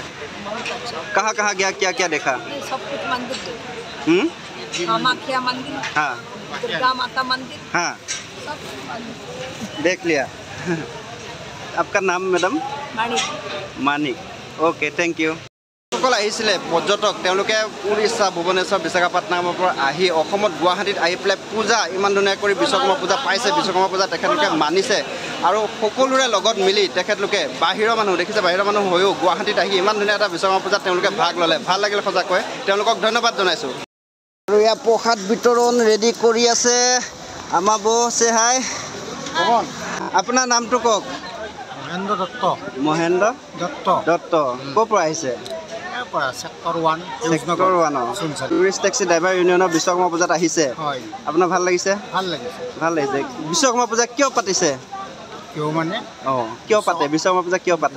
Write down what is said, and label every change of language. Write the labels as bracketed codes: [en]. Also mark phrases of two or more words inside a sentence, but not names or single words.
[hi] बहुत अच्छा। कहाँ कहाँ गया, क्या क्या देखा? सब कुछ मंदिर कामाख्या मंदिर, हाँ दुर्गा माता मंदिर, हाँ सब मंदिर देख लिया। आपका नाम मैडम? माणिक। मानिक। [en] okay, thank you. [as] সকল আহিছিলে পৰ্যটক, তেওঁলোকে উৰিষ্যা, ভুৱনেশ্বৰ, বিশাখাপট্টনমৰ পৰা আহি অসমত গুৱাহাটীত আহি পেলাই পূজা ইমান ধুনীয়া কৰি বিশ্বকৰ্মা পূজা পাইছে, বিশ্বকৰ্মা পূজা তেখেতলোকে মানিছে আৰু সকলোৰে লগত মিলি তেখেতলোকে বাহিৰৰ মানুহ দেখিছে, বাহিৰৰ মানুহ হৈও গুৱাহাটীত আহি ইমান ধুনীয়া এটা বিশ্বকৰ্মা পূজাত তেওঁলোকে ভাগ ল'লে, ভাল লাগিল সঁচাকৈ, তেওঁলোকক ধন্যবাদ জনাইছোঁ। আৰু ইয়াৰ প্ৰসাদ বিতৰণ ৰেডি কৰি আছে আমাৰ বৌ। চে হাই, আপোনাৰ নামটো কওক? महेंद्र दत्त। মহেন্দ্ৰ दत्त দত্ত। ক'ৰ পৰা আহিছে? सेक्टर 1 ছেক্টৰ 1 টুৰিষ্ট টেক্সি ড্ৰাইভাৰ ইউনিয়নৰ বিশ্বকৰ্মা পূজাত আহিছে। হয়, আপোনাৰ ভাল লাগিছে? ভাল লাগিছে। ভাল লাগিছে। বিশ্বকৰ্মা পূজা কিয় পাতিছে? কিয় মানে অঁ, কিয় পাতে বিশ্বকৰ্মা পূজা, কিয় পাতে?